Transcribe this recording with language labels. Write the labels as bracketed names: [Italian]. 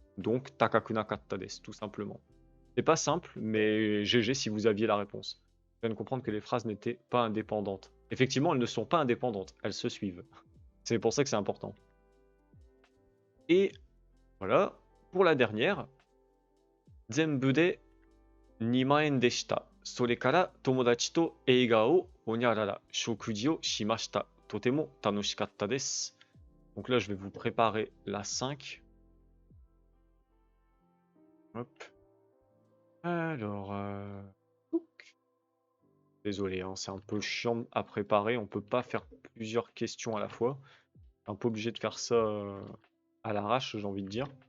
[French] Donc [Japanese] takakuna katta desu, [French] tout simplement. C'est pas simple, mais GG si vous aviez la réponse. Je viens de comprendre que les phrases n'étaient pas indépendantes. Effectivement, elles ne sont pas indépendantes, elles se suivent. C'est pour ça que c'est important. Et voilà, pour la dernière, [Japanese] Zenbu de 2万円でした。それから友達と映画をほにゃらら食事をしました。とても楽しかったです。 [French] Donc là, je vais vous préparer la 5. Hop. Alors, désolé, hein, c'est un peu chiant à préparer. On peut pas faire plusieurs questions à la fois. Un peu obligé de faire ça à l'arrache, j'ai envie de dire.